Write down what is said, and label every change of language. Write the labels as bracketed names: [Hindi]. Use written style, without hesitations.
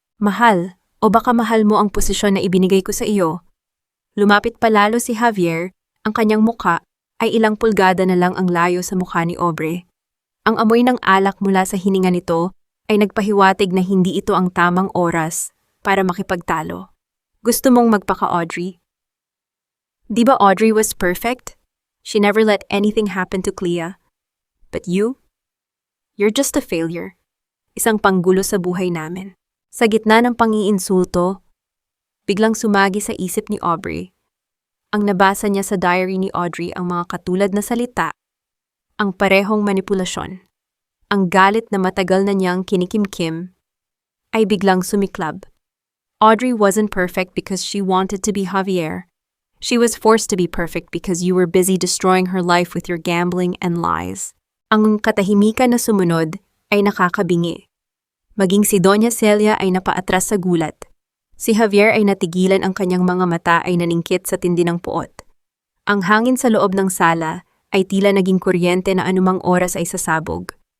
[Filipino] Mahal, o baka mahal mo ang posisyon na ibinigay ko sa iyo. Lumapit palalo si Javier, ang kanyang muka ay ilang pulgada na lang ang layo sa mukha ni Aubrey. Ang amoy ng alak mula sa hininga nito ay nagpahiwatig na hindi ito ang tamang oras para makipagtalo. Gusto mong magpaka-Audrey? Di ba [English] Audrey was perfect? She never let anything happen to Clea. But you? You're just a failure. [Filipino] Isang panggulo sa buhay namin. Sa gitna ng pangiinsulto, biglang sumagi sa isip ni Aubrey. Ang nabasa niya sa diary ni Audrey ang mga katulad na salita, ang parehong manipulasyon, ang galit na matagal na niyang kinikimkim, ay biglang sumiklab. [English] Audrey wasn't perfect because she wanted to be Javier. She was forced to be perfect because you were busy destroying her life with your gambling and lies. [Filipino] Ang katahimikan na sumunod ay nakakabingi. Maging si Doña Celia ay napaatras sa gulat. Si Javier ay natigilan, ang kanyang mga mata ay naningkit sa tindi ng puot. Ang hangin sa loob ng sala ay tila naging kuryente na anumang oras ay sasabog.